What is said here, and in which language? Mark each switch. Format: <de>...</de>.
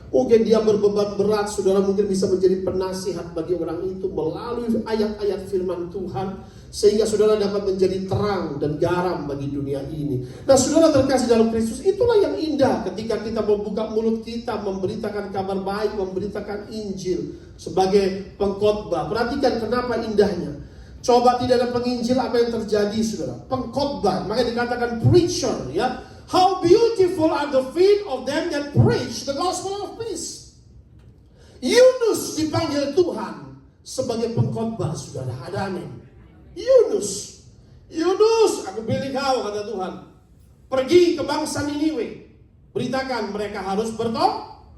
<id>Mungkin dia berbeban berat, saudara mungkin bisa menjadi penasihat bagi orang itu melalui ayat-ayat firman Tuhan, sehingga saudara dapat menjadi terang dan garam bagi dunia ini. Nah, saudara terkasih dalam Kristus, itulah yang indah ketika kita membuka mulut kita, memberitakan kabar baik, memberitakan Injil sebagai pengkhotbah. Perhatikan kenapa indahnya. Coba tidak ada penginjil, apa yang terjadi, saudara? Pengkhotbah, makanya dikatakan preacher, ya.</id> <en>How beautiful are the feet of them that preach the gospel of peace.</en> <id>Yunus dipanggil Tuhan sebagai pengkhotbah, saudara. Ada amin. Yunus, aku pilih kau, kata Tuhan. Pergi ke bangsa Niniwe, beritakan mereka harus bertobat.</id>